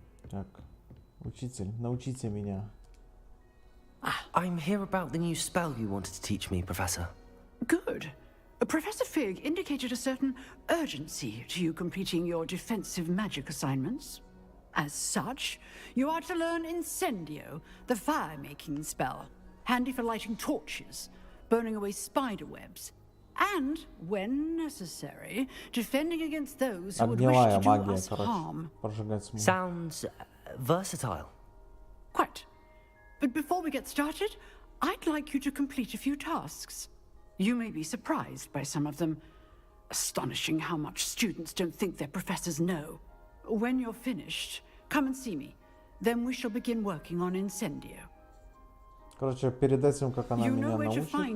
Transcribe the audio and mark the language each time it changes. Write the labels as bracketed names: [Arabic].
[Russian] Так, учитель, научите меня. [English] I'm here about the new spell you wanted to teach me, Professor. Good. Professor Fig indicated a certain urgency to you completing your defensive magic assignments. As such, you are to learn Incendio, the fire-making spell, handy for lighting torches, burning away spider webs, and, when necessary, defending against those who would wish to do us harm. Sounds versatile. Quite. But before we get started, I'd like you to complete a few tasks. You may be surprised by some of them. Astonishing how much students don't think their professors know. When you're finished, come and see me. Then we shall begin working on Incendio. [Russian] Короче, перед этим, как она меня научит...